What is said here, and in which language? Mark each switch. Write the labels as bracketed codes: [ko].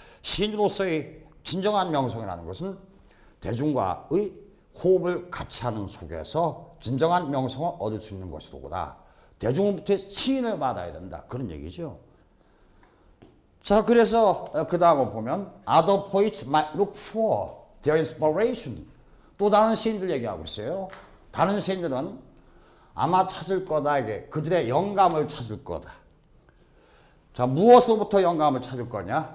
[ko] 시인으로서의 진정한 명성이라는 것은 대중과의 호흡을 같이 하는 속에서 진정한 명성을 얻을 수 있는 것이로구나. 대중으로부터 시인을 받아야 된다. 그런 얘기죠. 자, 그래서 그 다음을 보면 [en] other poets might look for their inspiration. [ko] 또 다른 시인들 얘기하고 있어요. 다른 시인들은 아마 찾을 거다. 이게 그들의 영감을 찾을 거다. 자, 무엇으로부터 영감을 찾을 거냐?